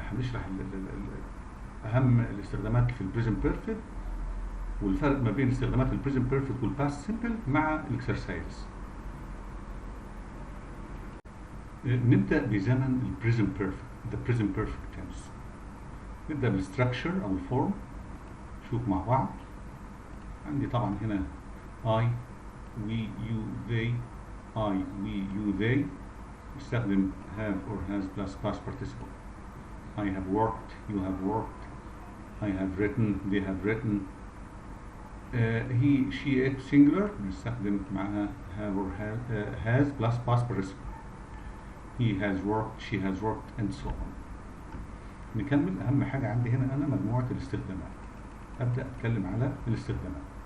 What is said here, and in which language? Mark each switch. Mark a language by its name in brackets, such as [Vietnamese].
[Arabic] هنشرح اهم الاستخدامات في البريزنت بيرفكت والفرق ما بين استخدامات البريزنت بيرفكت والباست سيمبل مع الاكسرسايز. نبدا بزمن البريزنت بيرفكت، ذا بريزنت بيرفكت تنس. نبدا بالستراكشر او الفورم. نشوف مع بعض. عندي طبعا هنا [English] I, we, you, they. I, we, you, they. [Arabic] نستخدم [English] have or has plus past participle. I have worked, you have worked. I have written, they have written. He, she, it singular [Arabic] نستخدم معها [English] have or has plus past participle. He has worked, she has worked and so on. [Arabic] نكمل. أهم حاجة عندي هنا أنا مجموعة الاستخدامات. أبدأ أتكلم على الاستخدامات.